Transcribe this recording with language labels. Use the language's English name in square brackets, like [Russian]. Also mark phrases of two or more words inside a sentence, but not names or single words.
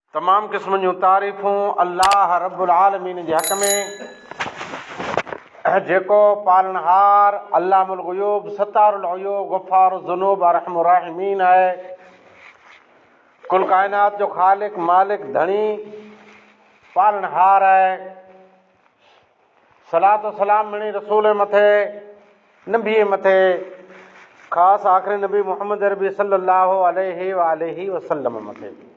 [Sindhi] तमाम क़िस्म जूं तारीफ़ूं [Arabic] الله رب العالمين [Sindhi] जे हक़ में, जेको पालनहार [Arabic] علام الغيوب ستار العيوب غفار الذنوب أرحم الراحمين [Sindhi] आहे। कुल कायनात जो ख़ालिक मालिक धणी पालनहार आहे। [Arabic] صلاة وسلام [Sindhi] मिणी रसूल मथे नबी मथे, ख़ासि आख़िरी नबी मुहम्मद अरबी [Arabic] صلى الله عليه وسلم [Sindhi] मथे।